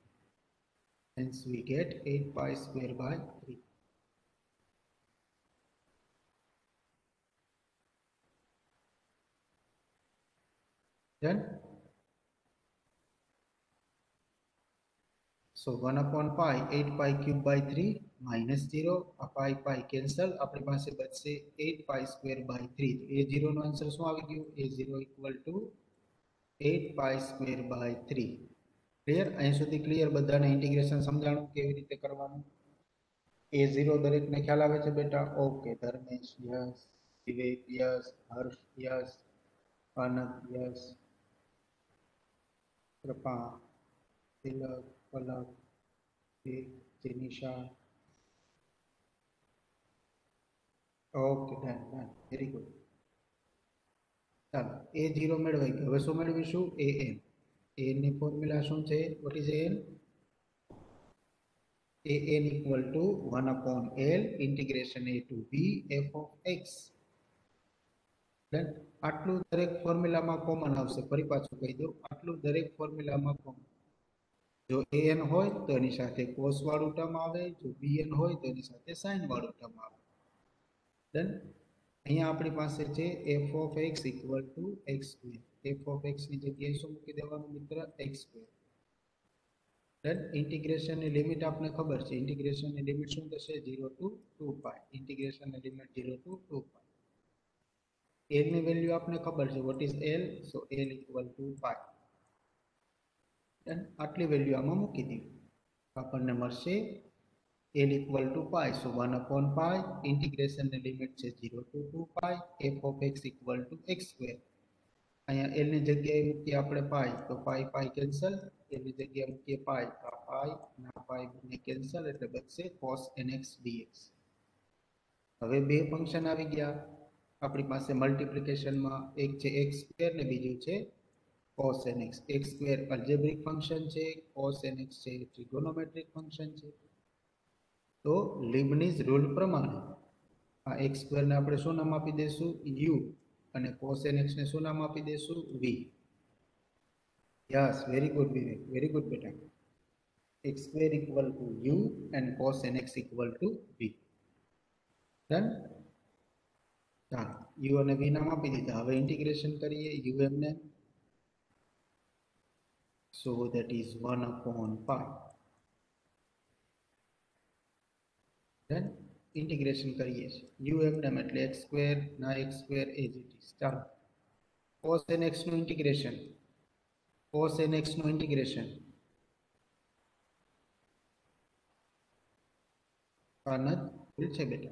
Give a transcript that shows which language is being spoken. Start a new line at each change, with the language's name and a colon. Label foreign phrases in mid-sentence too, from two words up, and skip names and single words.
English: then so 1 upon pi 8 pi cube by 3 minus 0 a pi cancel
Gujarati: આપણી પાસે બચશે 8 pi square by 3 તો a0 નો આન્સર શું આવી ગયો
English: a0 equal to 8 pi square by 3
Gujarati: ક્લિયર અહીં સુધી ક્લિયર બધાને ઇન્ટિગ્રેશન સમજાણું કેવી રીતે કરવાનું a0 દરેકને ખ્યાલ આવે છે બેટા ઓકે ધર્મેશ યસ વિવેક યસ હર્ષ યસ આનંદ યસ કૃપા તિલક પલક જેનિશા
English: okay done very good
Gujarati: ચાલો a0 મેળવાઈ ગયો હવે શું મેળવીશું an ની ફોર્મ્યુલા શું છે
English: what is an equal to 1 upon l integration a to b f of x then
Gujarati: આટલું દરેક ફોર્મ્યુલામાં કોમન આવશે ફરી પાછું કહી દઉં આટલું દરેક ફોર્મ્યુલામાં કોમન જો an હોય તો એની સાથે cos વાળું ટર્મ આવે, જો bn હોય તો એની સાથે sin વાળું ટર્મ આવે. ડન. અહીંયા આપણી પાસે છે
English: f of x equal to x square. f of x
Gujarati: ની જગ્યાએ શું મૂકી દેવાનું મિત્ર?
English: x square.
Gujarati: ડન. ઇન્ટિગ્રેશનની લિમિટ આપને ખબર છે. ઇન્ટિગ્રેશનની લિમિટ શું થશે?
English: 0 to 2 pi.
Gujarati: ઇન્ટિગ્રેશનની લિમિટ
English: 0 to 2 pi.
Gujarati: l ની વેલ્યુ આપને ખબર છે.
English: what is l? સો l equal to pi.
Gujarati: ડન. આટલી વેલ્યુ આમાં મૂકી દીધી. આપણને મળશે
English: l equal to pi. So 1 upon pi.
Gujarati: ઇન્ટિગ્રેશનની લિમિટ છે
English: 0 to 2 pi. f of x equal to x square.
Gujarati: અહીંયા l ની જગ્યાએ મૂકીએ આપણે pi, તો pi pi કેન્સલ. l ની જગ્યાએ મૂકીએ pi, તો આ pi ના pi બંને કેન્સલ, એટલે બચશે
English: cos nx dx.
Gujarati: હવે બે ફંક્શન આવી ગયા આપણી પાસે મલ્ટીપ્લિકેશનમાં. એક છે
English: x square
Gujarati: ને બીજું છે
English: cos nx. x square algebraic function
Gujarati: છે,
English: cos nx
Gujarati: છે
English: trigonometric function
Gujarati: છે. તો
English: Leibniz rule
Gujarati: પ્રમાણે આ
English: x square
Gujarati: ને આપણે શું નામ આપી દેશું? u. અને
English: cos nx
Gujarati: ને શું નામ આપી દેશું? v.
English: yes, very good
Gujarati: વિવેક,
English: very good
Gujarati: બેટા.
English: x square equal to u and cos nx equal to v.
Gujarati: ડન. ચાલો, u અને v નામ આપી દીધા. હવે ઇન્ટિગ્રેશન કરીએ u એમને.
English: so that is 1 upon pi.
Gujarati: ડન. ઇન્ટિગ્રેશન કરીએ છીએ u એમને એટલે
English: x square
Gujarati: ના
English: x square as it is.
Gujarati: ચાલો,
English: cos nx
Gujarati: નું ઇન્ટિગ્રેશન.
English: cos nx
Gujarati: નું ઇન્ટિગ્રેશન આનંદ ભૂલ છે બેટા.